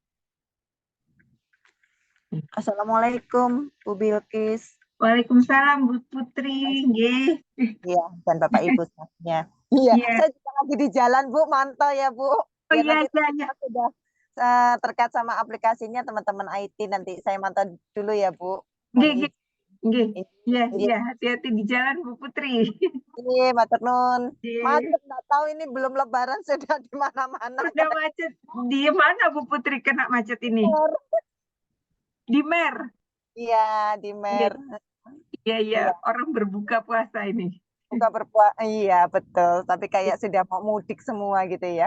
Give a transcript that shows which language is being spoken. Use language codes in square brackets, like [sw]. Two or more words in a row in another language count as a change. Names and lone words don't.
[id] Assalamualaikum, Bu Bilkis. Waalaikumsalam Bu Putri. Nggih. Iya, dan Bapak Ibu semuanya. Iya, Iya. saya juga lagi di jalan, Bu. Mantau ya, Bu. Oh Biar iya, nanti iya, iya. kita sudah terkait sama aplikasinya teman-teman IT. Nanti saya mantau dulu ya, Bu. Mohon Nggih, nggih. izin. Nggih. Iya, Iya, iya. Hati-hati di jalan Bu Putri. iya, [jv] matur nuwun. [id] Nggih. Macet, nggak tahu ini belum Lebaran sudah di mana-mana. Udah macet. Di mana Bu Putri kena macet ini? Di Mer. Iya, di Nggih. Mer. Iya, iya. Iya, Orang berbuka puasa ini. buka berpuasa. Iya, betul. Tapi kayak sudah mau mudik semua gitu ya.